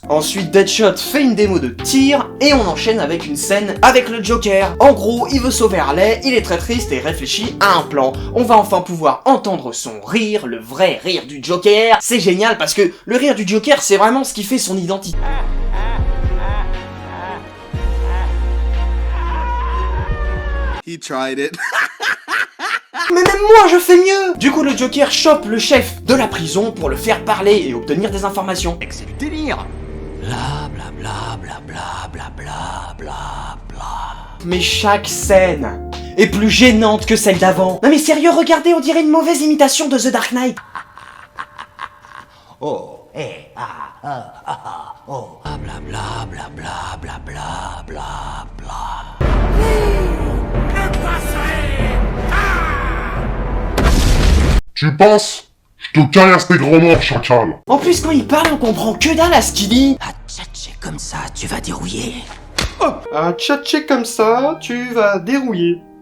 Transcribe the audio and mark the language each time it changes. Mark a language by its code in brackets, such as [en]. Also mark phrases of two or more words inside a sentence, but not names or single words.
[fr] Ensuite, Deadshot fait une démo de tir, et on enchaîne avec une scène avec le Joker. En gros, il veut sauver Harley, il est très triste et réfléchit à un plan. On va enfin pouvoir entendre son rire, le vrai rire du Joker. C'est génial parce que le rire du Joker, c'est vraiment ce qui fait son identité. [en] He tried it. [fr] Mais même moi, je fais mieux! Du coup, le Joker chope le chef de la prison pour le faire parler et obtenir des informations. C'est du délire. Bla bla bla bla bla bla bla bla bla. Mais chaque scène est plus gênante que celle d'avant. Non mais sérieux, regardez, on dirait une mauvaise imitation de The Dark Knight. Oh, oh. Bla bla bla bla bla bla bla bla. Tu penses? Je te caresse tes gros morts, chacal. En plus, quand il parle, on comprend que dalle à ce qu'il dit. À tchatcher comme ça, tu vas dérouiller. Oh, un tchatché comme ça, tu vas dérouiller.